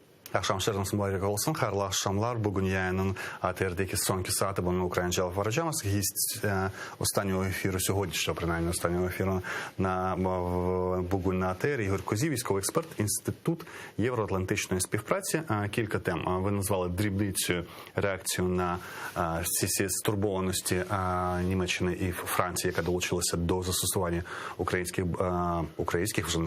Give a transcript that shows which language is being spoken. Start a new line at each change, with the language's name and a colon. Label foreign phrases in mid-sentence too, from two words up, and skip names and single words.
Crimean Tatar: Akşamlarınız mübarek olsun. Hayırlı akşamlar. Bugün yayının ATR'deki sonki saati bunun Українчал Вараджанов.
Ukrainian: Гість останнього ефіру, сьогоднішнього, принаймні, останнього ефіру Бугунь на АТР. Ігор Козів, військовий експерт, Інститут євроатлантичної співпраці. Кілька тем. Ви назвали дрібницею реакцію на ці стурбованості Німеччини і Франції, яка долучилася до застосування українських вже